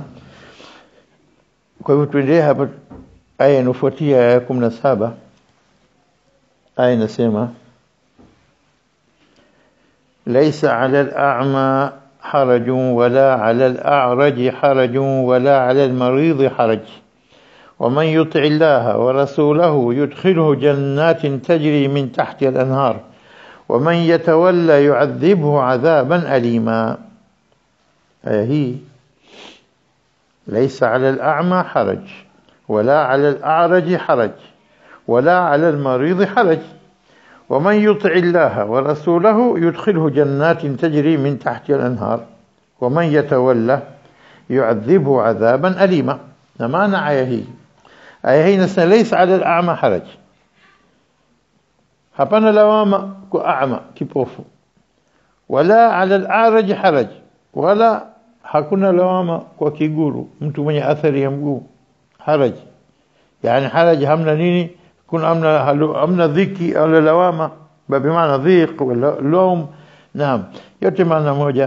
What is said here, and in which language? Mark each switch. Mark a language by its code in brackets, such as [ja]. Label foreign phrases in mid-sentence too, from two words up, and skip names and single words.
[sw] Kwa hivyo tuendelee hapa aya inayofuatia ya 17. Aya inasema [ar] ليس على الأعمى حرج ولا على الأعرج حرج ولا على المريض حرج ومن يطع الله ورسوله يدخله جنات تجري من تحت الأنهار ومن يتولى يعذبه عذابا أليما. هي ليس على الأعمى حرج ولا على الأعرج حرج ولا على المريض حرج ومن يطع الله ورسوله يدخله جنات تجري من تحت الأنهار ومن يتولى يعذبه عذابا أليما. [sw] نمانا aya hii nasema [ar] ليس على الأعمى حرج, [sw] hapana lawama kwa a'ma kipofu, [ar] ولا على الأعرج حرج, [sw] wala hakuna lawama kwa kiguru, mtu mwenye athari ya mguu. Haraj yani haraj hamna nini, kuna amna dhiki au lawama, babi maana [ar] ضيق ولا لوم, [sw] naam, yote maana moja.